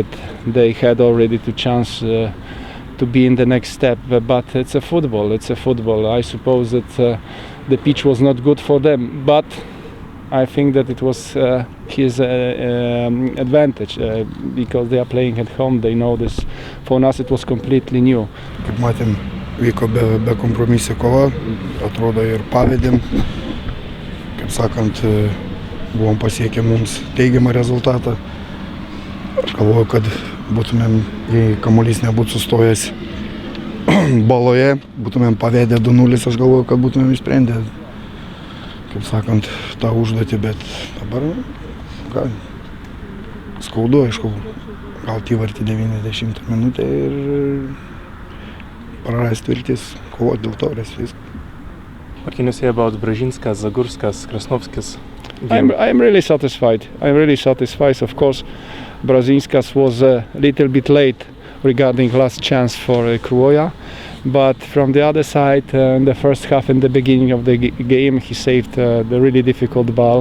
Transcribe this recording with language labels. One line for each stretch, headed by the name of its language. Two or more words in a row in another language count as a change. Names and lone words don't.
English: They had already the chance to be in the next step, but it's a football. It's a football. I suppose that the pitch was not good for them, but I think that it was his advantage because they are playing at home. They know this. For us, it was completely new.
Lithuanian: Kaip matėm, vyko be kompromisė kova, atrodo ir pavedėm. Kaip sakant, buvom pasiekę mums teigiamą rezultatą. Aš galvoju, kad būtumėm, jei kamuolys nebūtų sustojęs baloje, būtumėm pavedę 2-0, aš galvoju, kad būtumėm išsprendę, kaip sakant, tą užduotį, bet dabar skaudu, aišku, gauti įvartį 90 minutę ir prarasti viltis, kovoti dėl taurės viską.
English: What can you say about Brzezińskas, Zagorskas, Krasnovskis? I'm really satisfied. I'm really satisfied. Of course, Brzezińskas was a little bit late regarding last chance for Croatia. But from the other side, in the first half, in the beginning of the game, he saved the really difficult ball.